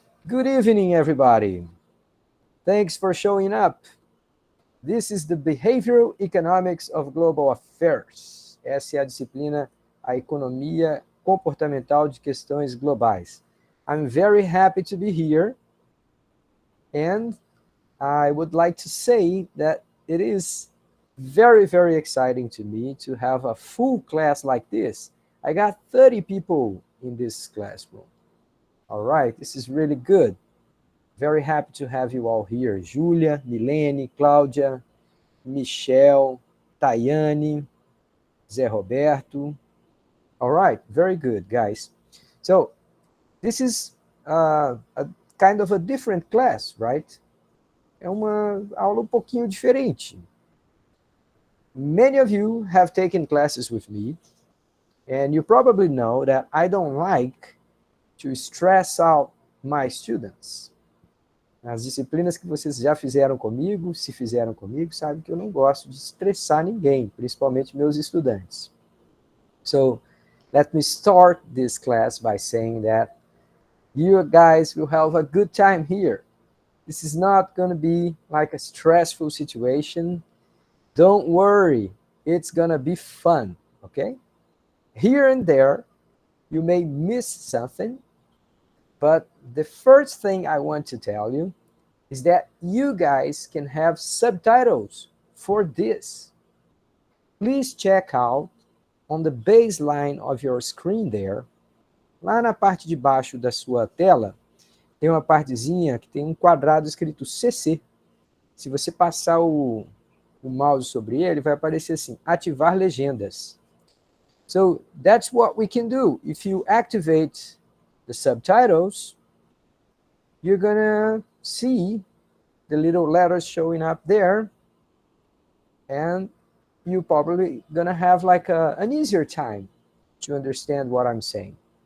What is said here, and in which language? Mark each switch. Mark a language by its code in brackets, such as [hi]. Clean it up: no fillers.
[en] Good evening, everybody. Thanks for showing up. This is the Behavioral Economics of Global Affairs. [pt] Essa é a disciplina, a economia comportamental de questões globais. [en] I'm very happy to be here, and I would like to say that it is very, very exciting to me to have a full class like this. I got 30 people in this classroom. All right, this is really good. Very happy to have you all here. Julia, Milene, Cláudia, Michelle, Tayane, Zé Roberto. All right, very good, guys. So this is a kind of a different class, right? [pt] É uma aula um pouquinho diferente. [en] Many of you have taken classes with me, and you probably know that I don't like to stress out my students. [pt] As disciplinas que vocês já fizeram comigo, se fizeram comigo, sabem que eu não gosto de estressar ninguém, principalmente meus estudantes. [en] So, let me start this class by saying that you guys will have a good time here. This is not going to be like a stressful situation. Don't worry, it's going to be fun, okay? Here and there, you may miss something, but the first thing I want to tell you is that you guys can have subtitles for this. Please check out on the baseline of your screen there. [pt] Lá na parte de baixo da sua tela, tem uma partezinha que tem um quadrado escrito CC. Se você passar o mouse sobre ele, vai aparecer assim, ativar legendas. [en] So that's what we can do. If you activate the subtitles, you're gonna see the little letters showing up there, and you're probably gonna have like an easier time to understand what I'm saying.